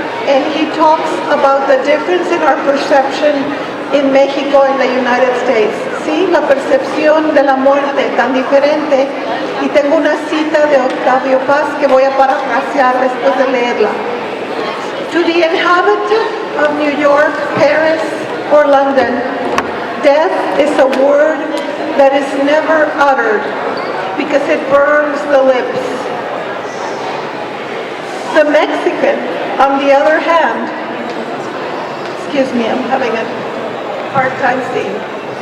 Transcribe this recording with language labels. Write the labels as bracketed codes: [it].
[en] And he talks about the difference in our perception in Mexico and the United States. [es] Sí, la percepción de la muerte tan diferente. Y tengo una cita de Octavio Paz que voy a parafrasear después de leerla. [en] To the inhabitant of New York, Paris, or London, death is a word that is never uttered because it burns the lips. The Mexican, on the other hand, excuse me, I'm having a hard time seeing.